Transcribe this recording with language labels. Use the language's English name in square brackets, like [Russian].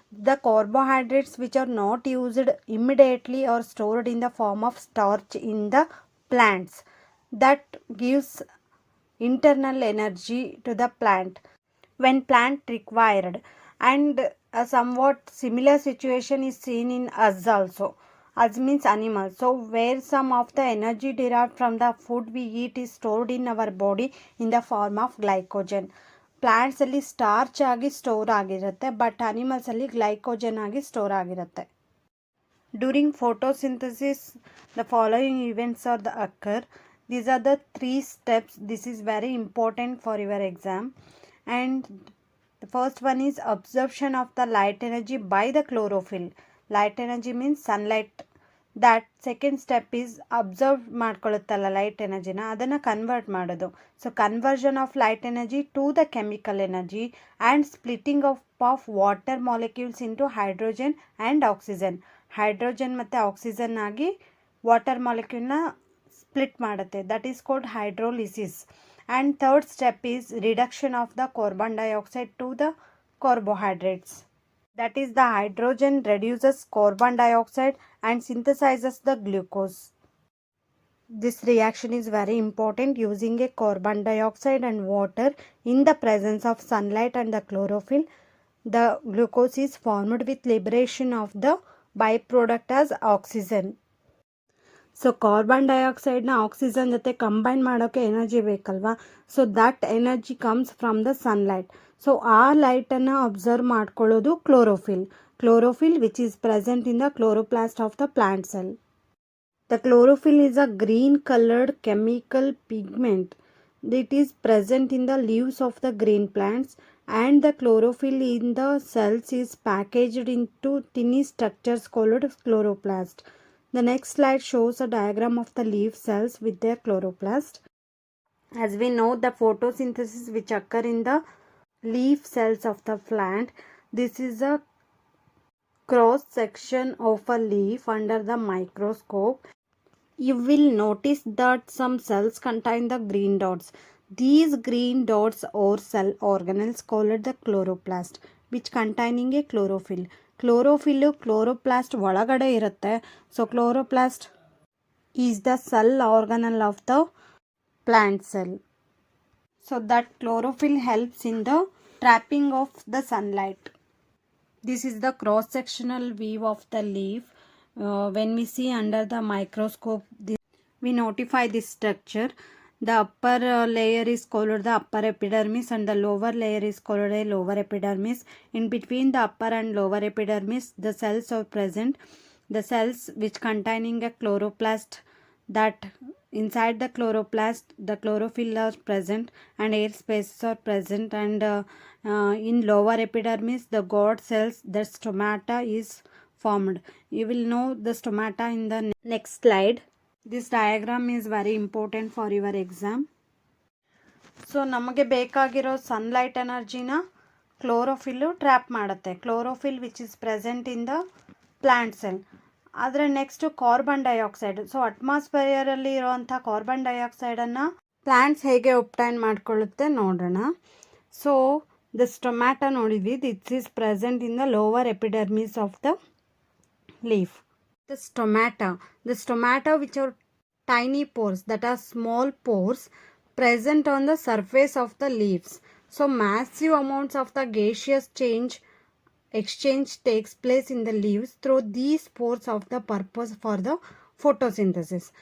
[English] The carbohydrates which are not used immediately are stored in the form of starch in the plants that gives internal energy to the plant when plant required. And a somewhat similar situation is seen in us also. Us means animals. So where some of the energy derived from the food we eat is stored in our body in the form of glycogen. [Kannada] Plants ಅಲ್ಲಿ starch ಆಗಿ store ಆಗಿರುತ್ತೆ, but animals ಅಲ್ಲಿ glycogen ಆಗಿ store ಆಗಿರುತ್ತೆ. [English] During photosynthesis the following events are the occur. These are the 3 steps. This is very important for your exam. And the first one is absorption of the light energy by the chlorophyll. Light energy means sunlight. That second step is absorb [Kannada] ಮಾಡ್ಕೊಳ್ಳುತ್ತಲ್ಲ light ಎನರ್ಜಿನ, ಅದನ್ನು convert ಮಾಡೋದು. [English] So conversion of light energy to the chemical energy and splitting of water molecules into hydrogen and oxygen. [Kannada] Hydrogen ಮತ್ತು oxygen ಆಗಿ water ಮಾಲಿಕ್ಯೂಲ್ನ split ಮಾಡುತ್ತೆ. [English] That is called hydrolysis. And third step is reduction of the carbon dioxide to the carbohydrates. That is, the hydrogen reduces carbon dioxide and synthesizes the glucose. This reaction is very important. Using a carbon dioxide and water in the presence of sunlight and the chlorophyll, the glucose is formed with liberation of the byproduct as oxygen. [Kannada] So carbon ಡೈಆಕ್ಸೈಡ್ನ oxygen ಜೊತೆ combine ಮಾಡೋಕ್ಕೆ energy ಬೇಕಲ್ವಾ. [English] So that energy comes from the sunlight. [Kannada] So ಆ ಲೈಟನ್ನು observe ಮಾಡ್ಕೊಳ್ಳೋದು chlorophyll [English] Which is present in the chloroplast of the plant cell. The chlorophyll is a green coloured chemical pigment. It is present in the leaves of the green plants, and the chlorophyll in the cells is packaged into tiny structures called chloroplast. The next slide shows a diagram of the leaf cells with their chloroplast. As we know, the photosynthesis which occur in the leaf cells of the plant, this is a cross section of a leaf under the microscope. You will notice that some cells contain the green dots. These green dots or cell organelles called the chloroplast, which containing a chlorophyll. [Kannada] Chloroplast ಒಳಗಡೆ ಇರುತ್ತೆ. [English] So chloroplast is the cell organelle of the plant cell. So that chlorophyll helps in the trapping of the sunlight. This is the cross sectional view of the leaf. When we see under the microscope, we notify this structure. The upper layer is called the upper epidermis and the lower layer is called a lower epidermis. In between the upper and lower epidermis, the cells are present. The cells which containing a chloroplast, that inside the chloroplast the chlorophyll are present and air spaces are present, and in lower epidermis the god cells, the stomata is formed. You will know the stomata in the next slide. This diagram is very important for your exam. [Kannada] So ನಮಗೆ ಬೇಕಾಗಿರೋ sunlight ಎನರ್ಜಿನ ಕ್ಲೋರೋಫಿಲ್ಲು trap ಮಾಡುತ್ತೆ. [English] Chlorophyll which is present in the plant cell. [Kannada] ಆದರೆ next [English] Carbon dioxide. [Kannada] So ಅಟ್ಮಾಸ್ಫಿಯರಲ್ಲಿ ಇರುವಂಥ carbon ಡೈಆಕ್ಸೈಡನ್ನು plants ಹೇಗೆ obtain ಮಾಡ್ಕೊಳ್ಳುತ್ತೆ ನೋಡೋಣ. [English] So the stomata ನೋಡಿದ್ವಿ, this is present in the lower epidermis of the leaf. The stomata which are tiny pores, that are small pores present on the surface of the leaves. So massive amounts of the gaseous exchange takes place in the leaves through these pores of the purpose for the photosynthesis.